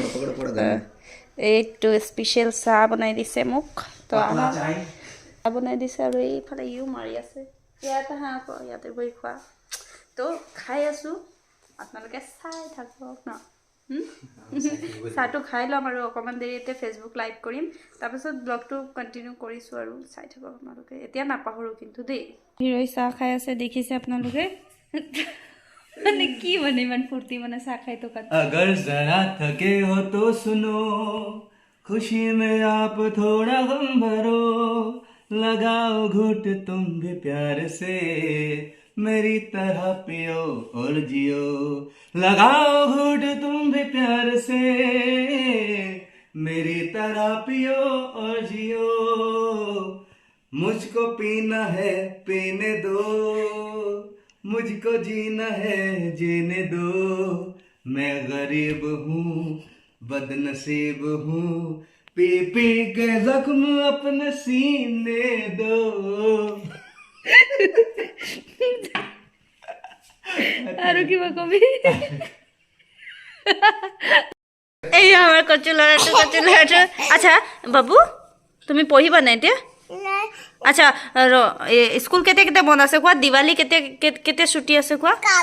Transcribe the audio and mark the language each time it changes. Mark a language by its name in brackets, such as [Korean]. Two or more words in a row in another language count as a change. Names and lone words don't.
[Assamese] এইটো স্পেচিয়েল চাহ বনাই দিছে মোক তো চাহ বনাই দিছে আৰু এইফালে ইও মাৰি আছে ইয়াতে হাঁহ আকৌ ইয়াতে বহি খোৱা তো খাই আছোঁ আপোনালোকে চাই থাকক ন চাহটো খাই ল'ম আৰু অকণমান দেৰিতে [English] Facebook live [Assamese] কৰিম তাৰপিছত ব্লগটো কণ্টিনিউ কৰিছোঁ আৰু চাই থাকক আপোনালোকে এতিয়া নাপাহৰোঁ কিন্তু দেই হিৰৈ চাহ খাই আছে দেখিছে আপোনালোকে মানে কি মানে ইমান ফূৰ্তি মানে চাহ খাই থকাত [Hindi] अगर जरा थके हो तो सुनो खुशी में आप थोड़ा गम भरो लगाओ घूट तुम भी प्यार से मेरी तरह पियो और जियो लगाओ घूट तुम भी प्यार से मेरी तरह पियो और जियो मुझको पीना है पीने दो मुझको जीना है जीने दो मैं गरीब हूँ बदनसीब हूँ पी पी के जख्म अपने सीने दो [Assamese] আৰু কিবা কবি এই আমাৰ কচু ল'ৰাটো আচ্ছা বাবু তুমি পঢ়িবা নাই এতিয়া আচ্ছা স্কুল কেতিয়া কেতিয়া বন্ধ আছে কোৱা দিৱালী কেতিয়া ছুটি আছে কোৱা